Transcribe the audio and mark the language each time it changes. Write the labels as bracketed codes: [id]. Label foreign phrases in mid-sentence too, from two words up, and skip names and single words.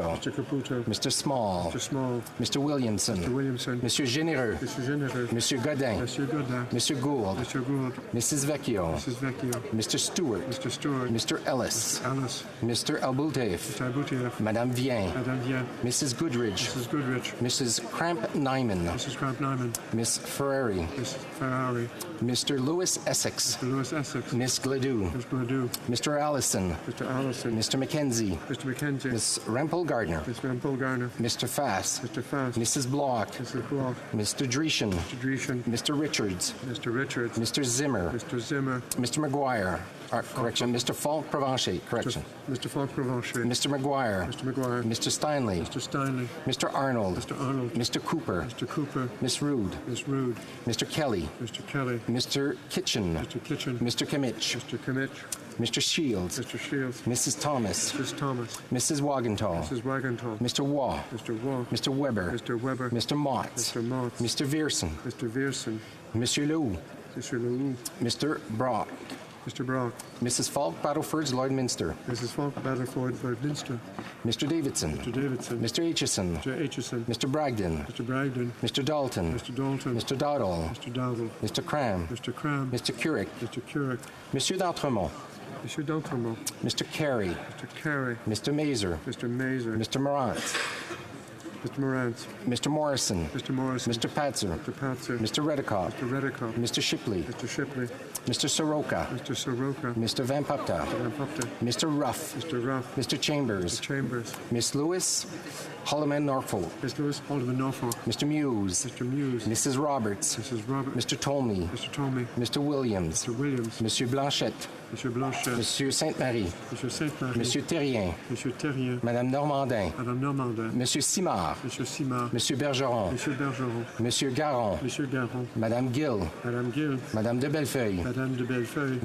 [en] Mr. Caputo. Mr. Small. Mr. Small. Mr. Williamson. Mr. Williamson. Monsieur Généreux. Mr. Généreux. Monsieur Godin. Monsieur Godin. Monsieur Gould. Mr. Gould. Mrs. Vecchio. Mrs. Vecchio. Mr. Stewart. Mr. Stewart. Mr. Ellis. Alice. Mr. Alboutef. Mr. Aboutieff. Madame Vien. Madame Vien. Mrs. Goodrich. Mrs. Goodrich. Mrs. Cramp Nyman. Mrs. Cramp Nyman. Miss Ferrari. Miss Ferrari. Mr. Lewis Essex. Mr. Lewis Essex. Miss Gledoux. Miss Gledoux. Mr. Allison. Mr. Allison. Mr. Mackenzie. Mr. Mackenzie. Miss Rempel Gardner. Miss Rempel Garner. Mr. Fass. Mr. Fast. Mrs. Block. Mrs. Block. Mr. Dreeshen. Mr. Dreeshen. Mr. Richards. Mr. Richards. Mr. Zimmer. Mr. Zimmer. Mr. McGuire. Correction. Mr. Falk Provencher. Correction. Mr. Falk Provencher. Mr. McGuire. Mr. McGuire. Mr. Steinley. Mr. Steinley. Mr. Arnold. Mr. Arnold. Mr. Cooper. Mr. Cooper. Miss Rude. Miss Rude. Mr. Kelly. Mr. Kelly. Mr. Kitchen. Mr. Kitchen. Mr. Kimmich. Mr. Kimmich. Mr. Shields. Mr. Shields. Mrs. Thomas. Mrs. Thomas. Mrs. Wagenthal. Mrs. Wagenthal. Mr. Waugh. Mr. Waugh. Mr. Weber. Mr. Weber. Mr. Motts. Mr. Motts. Mr. Vierson. Mr. Vierson. Monsieur Leroux. Mr. Leroux. Mr. Brock. Mr. Brock. Mrs. Falk Battleford's Lloydminster. Mrs. Falk Battleford Lloydminster. Mr. Davidson. Mr. Davidson. Mr. Aitchison. Mr. Aitchison. Mr. Bragdon. Mr. Bragdon. Mr. Dalton. Mr. Dalton. Mr. Dowdall. Mr. Dowdall. Mr. Cram. Mr. Cram. Mr. Curick. Mr. Curick. Monsieur d'Entremont. Monsieur d'Entremont. Mr. Carey. Mr. Carey. Mr. Mazer. Mr. Mazer. Mr. Morant. Mr. Morant. Mr. Morrison. Mr. Morrison. Mr. Patzer. Mr. Patzer. Mr. Redikoff. Mr. Redikoff. Mr. Shipley. Mr. Shipley. Mr. Soroka. Mr. Soroka. Mr. Van Pupta. Mr. Van Pupta. Mr. Ruff. Mr. Ruff. Mr. Chambers. Mr. Chambers. Miss Lewis. Holloman Norfolk. Miss Lewis Haldeman Norfolk. Mr. Muse. Mr. Muse. Mrs. Roberts. Mrs. Roberts. Mr. Tolmie. Mr. Tolmie. Mr. Williams. Mr. Williams. Monsieur Blanchette. Monsieur Blanchet. Monsieur Sainte-Marie. Monsieur Sainte-Marie. Monsieur Terrien. Monsieur Terrien. Madame Normandin. Madame Normandin. Monsieur Simard. Monsieur Simard. Monsieur Bergeron. Monsieur Bergeron. Monsieur Garon. Monsieur Garon. Madame Gill. Madame Gill. Madame de Bellefeuille. Madame de Bellefeuille.